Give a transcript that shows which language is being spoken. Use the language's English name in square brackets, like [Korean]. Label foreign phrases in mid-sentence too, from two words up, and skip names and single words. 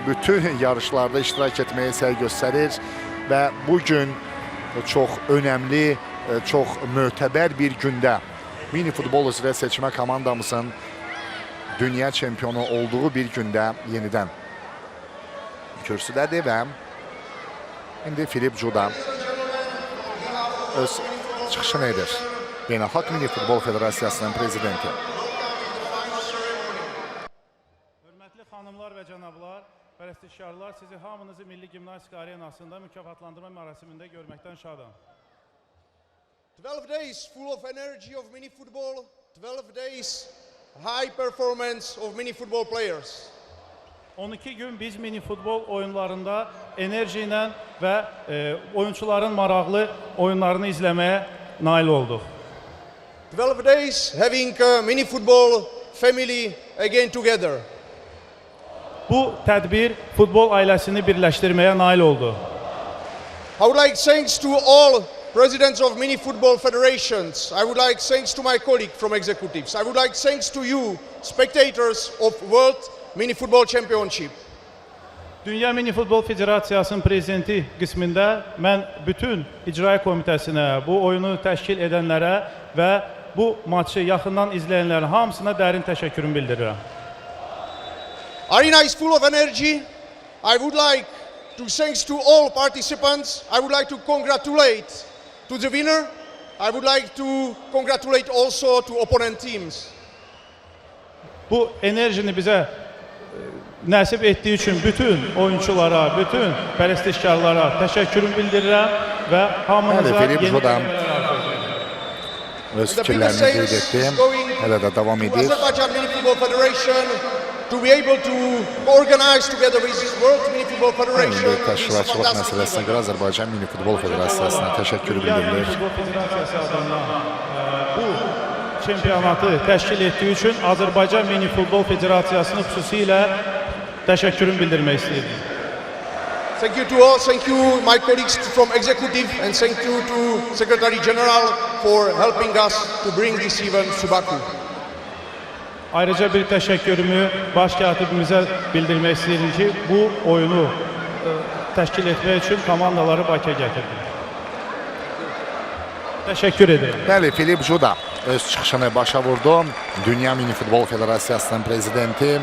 [Azerbaijani] Bütün yarışlarda iştirak etməyə səy göstərir. Və bugün çox önəmli, çox mötəbər bir gündə mini futbol üzrə seçmə komandamızın dünya çempionu olduğu bir gündə yenidən kürsüdədir və indi Filip Cuda öz çıxışını edir. Beynəlxalq Mini Futbol Federasiyasının prezidenti. Hörmətli xanımlar və cənablar, pərəstişkarlar, sizi hamınızı Milli Gimnastika Arenasında mükafatlandırma mərasimində görməkdən şadam. [English] 12 days full of energy of mini football, 12 days high performance of mini football players. [Azerbaijani] 12 gün biz mini futbol oyunlarında enerji ilə və oyunçuların maraqlı oyunlarını izləməyə nail olduq. [English] 12 days having a mini football family again together. [Azerbaijani] Bu tədbir futbol ailəsini birləşdirməyə nail oldu. [English] I would like thanks to all presidents of mini football federations. I would like thanks to my colleague from executives. I would like thanks to you, spectators of World Mini Football Championship. [Azerbaijani] Dünya Mini Futbol Federasiyasının prezidenti qismində mən bütün icra komitəsinə, bu oyunu təşkil edənlərə və bu maçı yaxından izləyənlərin hamısına dərin təşəkkürümü bildirirəm. [English] Arena is full of energy. I would like to thanks to all participants. I would like to congratulate to the winner. I would like to congratulate also to opponent teams. [Azerbaijani] Bu enerjini bizə nəsib etdiyi üçün bütün oyunçulara, bütün pərəstişkarlara təşəkkürümü bildirirəm və hamınıza yeni öz fikirlərini qeyd etdim. Hələ də davam edir. [English] Azərbaycan Mini Futbol Federation to be able to organize together with World Mini Futbol Federation. [Azerbaijani] Təşkilatçılıq məsələsinə görə Azərbaycan Mini Futbol Federasiyasına təşəkkür bildirilir. Bu çempionatı təşkil etdiyi üçün Azərbaycan Mini Futbol Federasiyasına xüsusilə təşəkkürümü bildirmək istəyirəm. [English] Thank you to all, thank you my colleagues from executive and thank you to Secretary General for helping us to bring this event to Baku. [Azerbaijani] Ayrıca bir təşəkkürümü baş katibimizə bildirmək istəyirəm ki, bu oyunu təşkil etmək üçün komandaları Bakıya gətirdi. Təşəkkür edirəm. Bəli, Filip Cuda öz çıxışını başa vurdu. Dünya Mini Futbol Federasiyasının prezidenti.